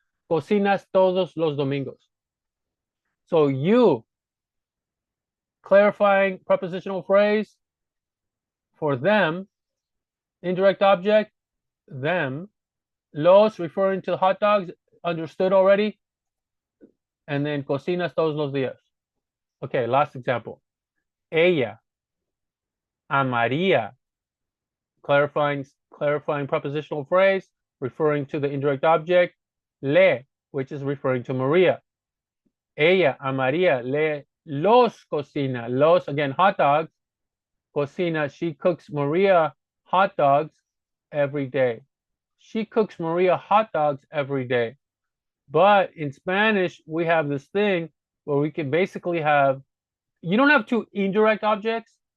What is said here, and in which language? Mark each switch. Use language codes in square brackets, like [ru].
[es] Cocinas todos los domingos. [en] So you, clarifying prepositional phrase for them, indirect object, them. Los referring to hot dogs, understood already. And then [es] cocinas todos los días. [en] Okay, last example. Ella, a María, clarifying prepositional phrase, referring to the indirect object, le, which is referring to Maria. [es] Ella, a María, le los cocina. [en] Los, again, hot dogs. Cocina, she cooks Maria hot dogs every day. She cooks Maria hot dogs every day. But in Spanish, we have this thing where we can basically have, you don't have two indirect objects,